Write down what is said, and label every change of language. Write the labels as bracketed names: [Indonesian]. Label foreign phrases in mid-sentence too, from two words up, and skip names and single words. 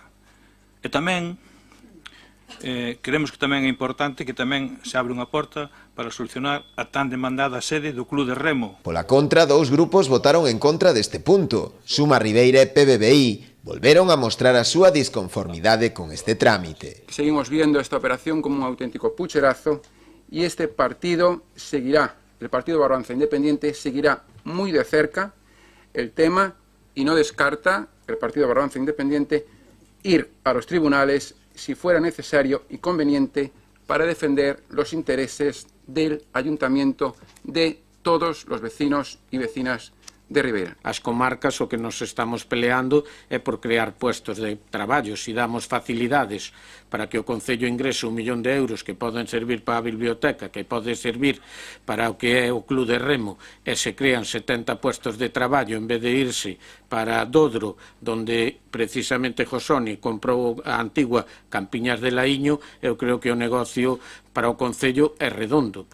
[Galician] E tamén creemos que tamén é importante que tamén se abre unha porta para solucionar a tan demandada sede do Club de Remo. Pola contra, 2 grupos votaron en contra deste punto. Suma Ribeira e PBBI volveron a mostrar a súa disconformidade con este trámite. [Spanish] Seguimos viendo esta operación como un auténtico pucherazo y este partido seguirá, el Partido Barbanza Independiente seguirá muy de cerca el tema y no descarta el Partido Barbanza Independiente ir a los tribunales si fuera necesario y conveniente para defender los intereses del ayuntamiento, de todos los vecinos y vecinas de Ribeira. [Galician] As comarcas o que nos estamos peleando é por crear puestos de traballo. Si damos facilidades para que o Concello ingrese 1 millón de euros que poden servir para a biblioteca, que pode servir para o que é o Club de Remo, e se crean 70 puestos de traballo en vez de irse para Dodro, donde precisamente Josoni comprou a antigua Campiñas de Laíño, eu creo que o negocio para o Concello é redondo.